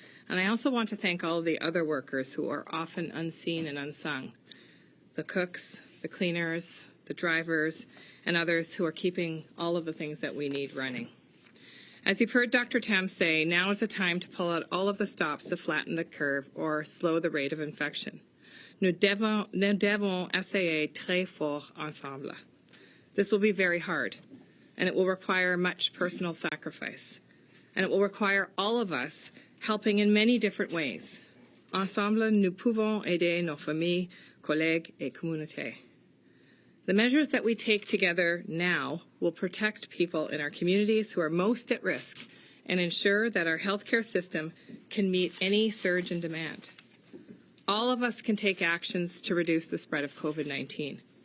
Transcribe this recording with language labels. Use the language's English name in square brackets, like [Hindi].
[English] And I also want to thank all of the other workers who are often unseen and unsung, the cooks, the cleaners, the drivers, and others who are keeping all of the things that we need running. As you've heard Dr. Tam say, now is the time to pull out all of the stops to flatten the curve or slow the rate of infection. [French] Nous devons essayer très fort ensemble. [English] This will be very hard, and it will require much personal sacrifice, and it will require all of us helping in many different ways. [French] Ensemble, nous pouvons aider nos familles, collègues et communautés. [English] The measures that we take together now will protect people in our communities who are most at risk and ensure that our healthcare system can meet any surge in demand. All of us can take actions to reduce the spread of COVID-19.